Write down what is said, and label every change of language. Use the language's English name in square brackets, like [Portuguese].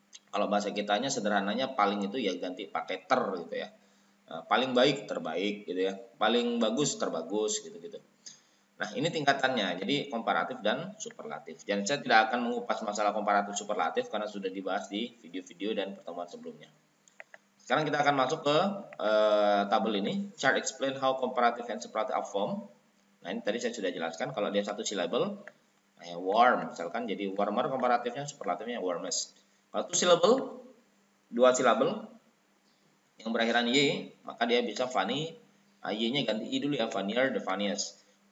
[Indonesian] Kalau bahasa kitanya sederhananya paling itu ya ganti pakai ter gitu ya. Paling baik terbaik gitu ya. Paling bagus terbagus gitu-gitu. Nah, ini tingkatannya. Jadi komparatif dan superlatif. Dan saya tidak akan mengupas masalah komparatif superlatif karena sudah dibahas di video-video dan pertemuan sebelumnya. Sekarang kita akan masuk ke tabel ini. [English] Chart explain how comparative and superlative are formed. [Indonesian] Nah, ini tadi saya sudah jelaskan. Kalau dia satu syllable, warm misalkan, jadi warmer komparatifnya, superlatifnya warmest. Kalau two syllable, 2 syllable yang berakhiran y, maka dia bisa funny, y-nya ganti i dulu ya, funnier, the funniest.